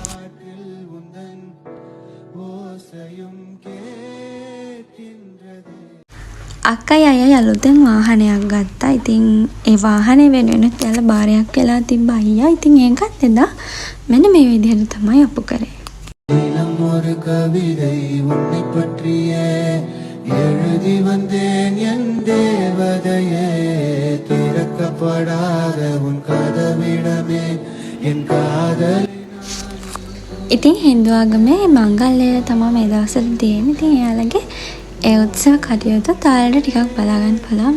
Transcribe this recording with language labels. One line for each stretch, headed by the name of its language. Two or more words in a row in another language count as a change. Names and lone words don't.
Sinhala: අක්කයි අයයි අලුතෙන් වාහනයක් ගත්තා. ඉතින් ඒ වාහනේ වෙනුවෙන් කියලා බාරයක් වෙලා තිබ්බ අයියා. ඉතින් ඒකත් එදා මෙන්න මේ විදිහට තමයි අපු කරේ.
Tamil: ஒரு கவிதை உன்னை பற்றியே எழுதி வந்தேன் என் தேவதையே திறக்கப்படாத உன் கதவிடமே என் காதல்.
Sinhala: ඉතින් හින්දු ආගමේ මංගල්‍යය තමයි මේ දවස්වල තියෙන්නේ. ඉතින් එයාලගේ ඒ උත්සව කටයුතු තාලෙට ටිකක් බලාගන්න පුළුවන්.